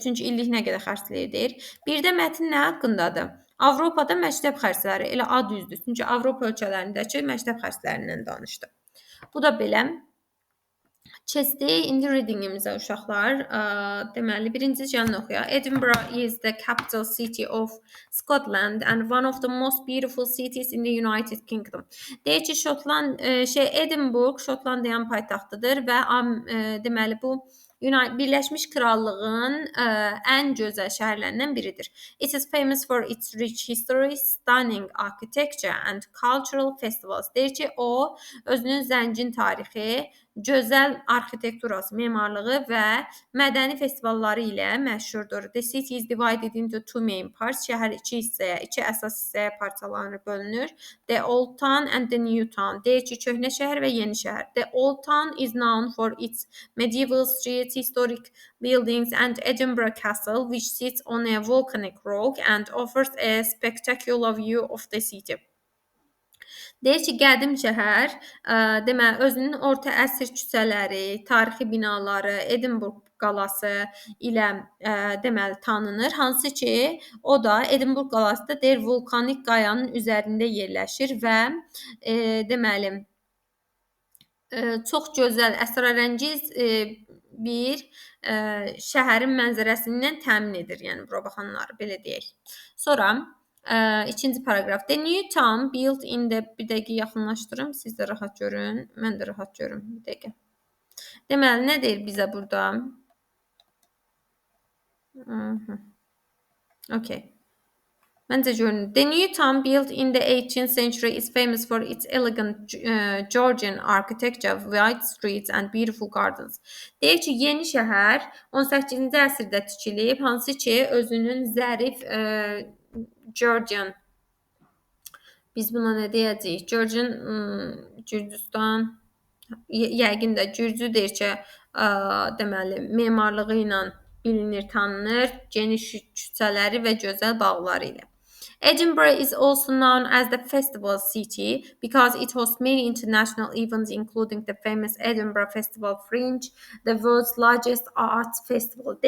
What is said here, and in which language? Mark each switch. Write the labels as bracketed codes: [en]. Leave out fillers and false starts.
[az] Çünki illik nə qədər xərcləyir. Bir də mətn nə haqqındadır? Avropada məktəb xərcləri, elə ad üzdür. Çünki Avropa ölkələrindəki məktəb xərclərindən danışdı. Bu da belə. Keçdik indi readingimizə uşaqlar. Deməli, birinci cəlini oxuyaq. [en] Edinburgh is the capital city of Scotland and one of the most beautiful cities in the United Kingdom. [az] Deyir ki, Edinburgh Şotlandiyanın paytaxtıdır və deməli bu Birləşmiş Krallığın ən gözəl şəhərlərindən biridir. [en] It is famous for its rich history, stunning architecture and cultural festivals. [az] Deyir ki, o özünün zəngin tarixi, gözəl arxitekturası, memarlığı və mədəni festivalları ilə məşhurdur. [en] The city is divided into two main parts. [az] Şəhər iki əsas hissəyə parçalanır, bölünür. [en] The Old Town and the New Town. [az] Deyir ki, köhnə şəhər və yeni şəhər. [en] The Old Town is known for its medieval streets, historic buildings and Edinburgh Castle, which sits on a volcanic rock and offers a spectacular view of the city. [az] Deyir ki, qədim şəhər, deməli, özünün orta əsr küçələri, tarixi binaları, Edinburgh qalası ilə deməli tanınır. Hansı ki, o da Edinburgh qalası da deyir vulkanik qayanın üzərində yerləşir və deməli çox gözəl, əsrarəngiz bir şəhərin mənzərəsindən təmin edir. Yəni bura baxanları belə deyək. Sonra ikinci paragraf. [en] The new town built in the [az] bir dəqiqə yaxınlaşdırım. Siz də rahat görün. Mən də rahat görüm. Bir dəqiqə. Deməli, nə deyir bizə burada? Okay. Məncə görün. [en] The new town built in the 18th century is famous for its elegant Georgian architecture, wide streets and beautiful gardens. [az] Deyir ki, yeni şəhər 18-ci əsrdə tikilib, hansı ki, özünün zərif Georgian, biz buna nə deyəcəyik? Georgian, Gürcüstan, yəqin də Gürcü deyir ki, deməli, memarlığı ilə bilinir, tanınır, geniş küçələri və gözəl bağları ilə. [en] Edinburgh is also known as the festival city because it hosts many international events including the famous Edinburgh Festival Fringe, the world's largest art festival.